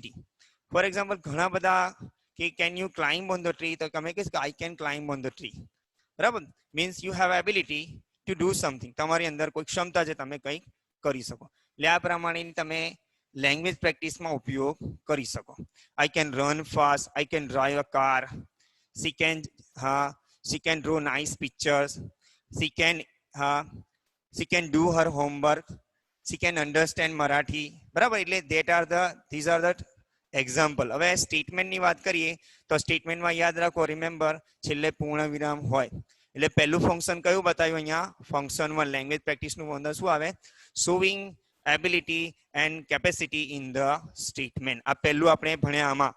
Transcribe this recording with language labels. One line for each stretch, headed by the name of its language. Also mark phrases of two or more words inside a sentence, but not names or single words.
English: for example
Gujarati: ઘણા બધા કે
English: can you climb on the tree,
Gujarati: તો તમે કહીશ કે
English: I can climb on the tree.
Gujarati: બરાબર,
English: means you have ability to do something,
Gujarati: તમારી અંદર કોઈ ક્ષમતા છે, તમે કંઈક કરી શકો. એટલે આ પ્રમાણેની તમે લેંગ્વેજ પ્રેક્ટિસમાં ઉપયોગ કરી શકો.
English: I can run fast, I can drive a car, she can she can draw nice pictures, she can she can do her homework, she can understand Marathi.
Gujarati: બરાબર, એટલે
English: these are the example.
Gujarati: હવે સ્ટેટમેન્ટની વાત કરીએ તો સ્ટેટમેન્ટમાં યાદ રાખો, રિમેમ્બર, છેલ્લે પૂર્ણ વિરામ હોય. એટલે પહેલું ફંક્શન કયું બતાવ્યું અહીંયા?
English: function 1 language practiceનું
Gujarati: અંદર શું આવે?
English: showing ability and capacity in the statement.
Gujarati: આ પહેલું આપણે ભણ્યા આમાં.